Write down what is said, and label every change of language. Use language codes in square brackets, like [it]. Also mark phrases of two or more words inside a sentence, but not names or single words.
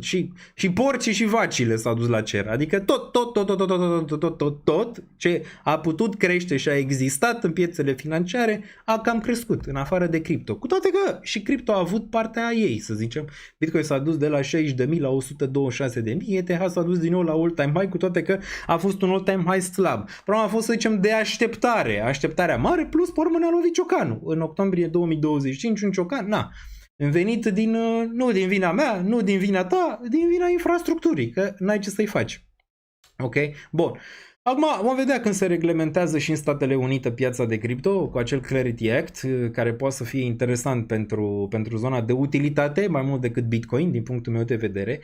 [ro] Și porcii și vacile s-au dus la cer. Adică tot ce a putut crește și a existat în piețele financiare a cam crescut, în afară de cripto. Cu toate că și cripto a avut partea ei, să zicem. Bitcoin s-a dus de la 60.000 la 126.000. ETH s-a dus din nou la [en] all-time high, [ro] cu toate că a fost un [en] all-time high [ro] slab. Problema a fost, să zicem, de așteptare. Așteptarea mare, plus, pe urmă, ne-a lovit ciocanul. În octombrie 2025, un ciocan, venit nu din vina mea, nu din vina ta, din vina infrastructurii, că n-ai ce să-i faci. Ok? Bun. Acum vom vedea când se reglementează și în Statele Unite piața de cripto cu acel Clarity Act, care poate să fie interesant pentru zona de utilitate, mai mult decât Bitcoin, din punctul meu de vedere.